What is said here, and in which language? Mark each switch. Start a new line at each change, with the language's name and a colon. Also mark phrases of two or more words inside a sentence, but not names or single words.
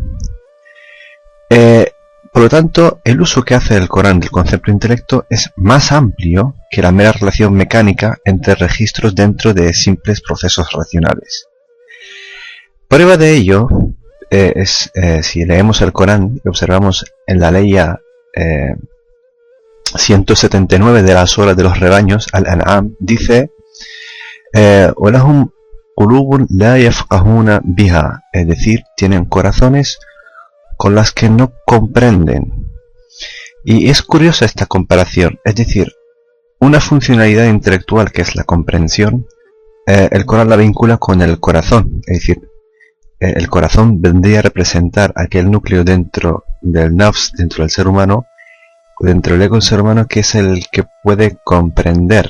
Spanish: Por lo tanto, el uso que hace el Corán del concepto de intelecto es más amplio que la mera relación mecánica entre registros dentro de simples procesos racionales. Prueba de ello es si leemos el Corán y observamos en la ley 179 de las horas de los rebaños, Al-An'am, dice
Arabic: وَلَهُمْ قُلُوبٌ لَا يَفْقَهُونَ بِهَا,
Spanish: es decir, tienen corazones con las que no comprenden. Y es curiosa esta comparación, es decir, una funcionalidad intelectual que es la comprensión, el Corán la vincula con el corazón, es decir, el corazón vendría a representar aquel núcleo dentro del nafs, dentro del ser humano, dentro del ego del ser humano, que es el que puede comprender.